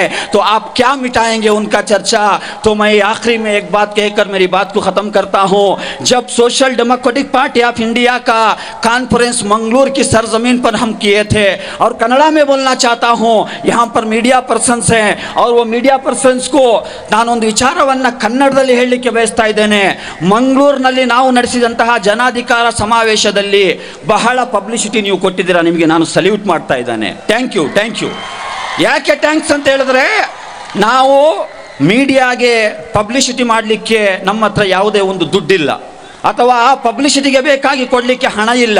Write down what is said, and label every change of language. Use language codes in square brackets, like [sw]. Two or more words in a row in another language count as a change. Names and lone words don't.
[hi] तो आप क्या मिटाएंगे उनका चर्चा? तो मैं आखिरी में एक बात कहकर मेरी बात को ख़त्म करता हूँ। जब सोशल डेमोक्रेटिक पार्टी ऑफ इंडिया का कॉन्फ्रेंस मंगलूर की सरजमीन पर हम किए थे, और कन्नड़ा में बोलना चाहता हूँ, यहाँ पर [en] media persons [hi] हैं और वो [en] media persons [hi] को [kn] ನಾನೊಂದು ವಿಚಾರವನ್ನು ಕನ್ನಡದಲ್ಲಿ ಹೇಳಲಿಕ್ಕೆ ಬಯಸ್ತಾ ಇದ್ದೇನೆ. ಮಂಗಳೂರಿನಲ್ಲಿ ನಾವು ನಡೆಸಿದಂತಹ ಜನಾಧಿಕಾರ ಸಮಾವೇಶದಲ್ಲಿ ಬಹಳ ಪಬ್ಲಿಸಿಟಿ ನೀವು ಕೊಟ್ಟಿದ್ದೀರಾ, ನಿಮಗೆ ನಾನು ಸಲ್ಯೂಟ್ ಮಾಡ್ತಾ ಇದ್ದೇನೆ. [en] thank you. [kn] ಯಾಕೆ ಥ್ಯಾಂಕ್ಸ್ ಅಂತ ಹೇಳಿದ್ರೆ, ನಾವು ಮೀಡಿಯಾಗೆ ಪಬ್ಲಿಸಿಟಿ ಮಾಡಲಿಕ್ಕೆ ನಮ್ಮ ಹತ್ರ ಯಾವುದೇ ಒಂದು ದುಡ್ಡಿಲ್ಲ, ಅಥವಾ ಆ ಪಬ್ಲಿಸಿಟಿಗೆ ಬೇಕಾಗಿ ಕೊಡಲಿಕ್ಕೆ ಹಣ ಇಲ್ಲ.